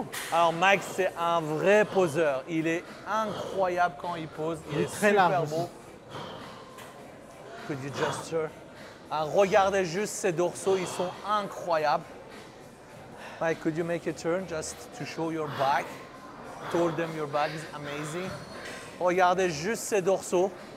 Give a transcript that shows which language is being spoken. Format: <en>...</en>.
<fr>Alors Mike, c'est un vrai poseur. Il est incroyable quand il pose. Il est très super large beau.</fr> <en>Could you just turn?</en> <fr>Regardez juste ses dorsaux, ils sont incroyables.</fr> <en>Mike, could you make a turn just to show your back? Told them your back is amazing.</en> <fr>Regardez juste ses dorsaux.</fr>